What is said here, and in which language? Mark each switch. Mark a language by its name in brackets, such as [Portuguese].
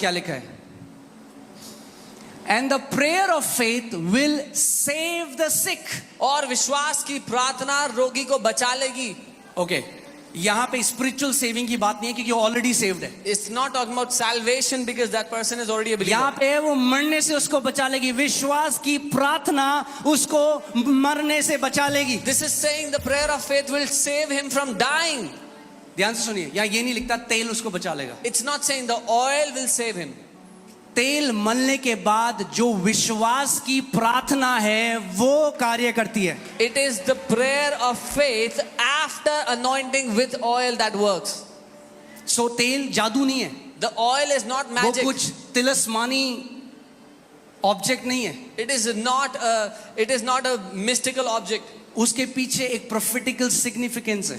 [Hindi] क्या लिखा है, [English] And the prayer of faith will save the sick. [Hindi] और विश्वास की प्रार्थना रोगी को बचा लेगी. ओके, यहाँ पे स्पिरिचुअल सेविंग की बात नहीं है क्योंकि ऑलरेडी सेव्ड है। [English] It's not talking about salvation because that person is already a [Hindi] यहाँ [English] believer. [Hindi] पे वो मरने से उसको बचा लेगी, विश्वास की प्रार्थना उसको मरने से बचा लेगी। [English] This is saying the prayer of faith will save him from dying. [Hindi] ध्यान से सुनिए, यहाँ ये नहीं लिखता तेल उसको बचा लेगा। [English] It's not saying the oil will save him. [Hindi] तेल मलने के बाद जो विश्वास की प्रार्थना है वो कार्य करती है। [English] It is the prayer of faith after anointing with oil that works. [Hindi] सो तेल जादू नहीं है, [English] The oil is not [Hindi] वो [English] magic. [Hindi] कुछ तिलस्मानी ऑब्जेक्ट नहीं है, [English] It is not a mystical object. [Hindi] उसके पीछे एक प्रोफेटिकल सिग्निफिकेंस है।